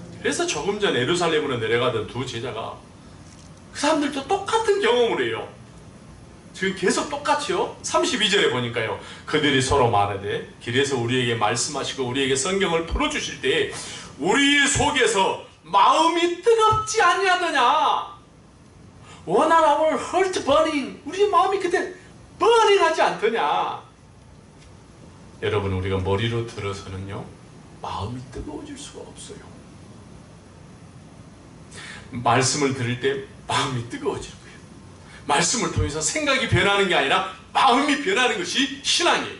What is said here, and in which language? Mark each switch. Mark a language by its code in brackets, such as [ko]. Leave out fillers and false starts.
[ko] 그래서 조금 전 예루살렘으로 내려가던 두 제자가 그 사람들도 똑같은 경험을 해요. 지금 계속 똑같이요. 32절에 보니까요, 그들이 서로 말하되 길에서 우리에게 말씀하시고 우리에게 성경을 풀어주실 때 우리 속에서 마음이 뜨겁지 아니하더냐. [en] When are our heart burning? [ko] 우리 마음이 그때 burning 하지 않더냐. 여러분, 우리가 머리로 들어서는요, 마음이 뜨거워질 수가 없어요. 말씀을 들을 때 마음이 뜨거워질 거예요. 말씀을 통해서 생각이 변하는 게 아니라 마음이 변하는 것이 신앙이에요.